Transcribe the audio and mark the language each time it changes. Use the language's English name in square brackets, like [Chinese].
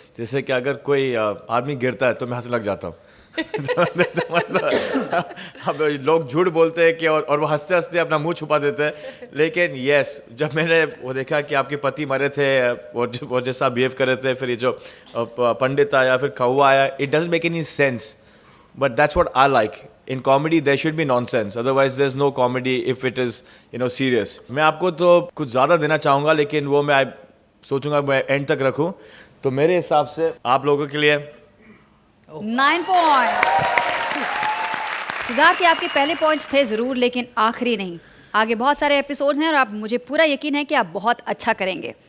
[Hindi] जैसे कि अगर कोई आदमी गिरता है तो मैं हंसने लग जाता हूँ। अब लोग झूठ बोलते हैं कि और वो हंसते हंसते अपना मुंह छुपा देते हैं, लेकिन यस, जब मैंने वो देखा कि आपके पति मरे थे और जैसा बिहेव कर रहे थे, फिर ये जो पंडित आया, फिर कौवा आया, [English] It doesn't make any sense, but that's what I like. In comedy, there should be nonsense. Otherwise, there's no comedy if it is, serious. [Hindi] मैं आपको तो कुछ ज़्यादा देना चाहूँगा, लेकिन वो मैं सोचूंगा मैं एंड तक रखूँ। तो मेरे हिसाब से आप लोगों के लिए 9 पॉइंट्स। सिद्धार्थ, आपके पहले पॉइंट्स थे ज़रूर, लेकिन आखिरी नहीं। आगे बहुत सारे एपिसोड्स हैं और आप, मुझे पूरा यकीन है कि आप बहुत अच्छा करेंगे।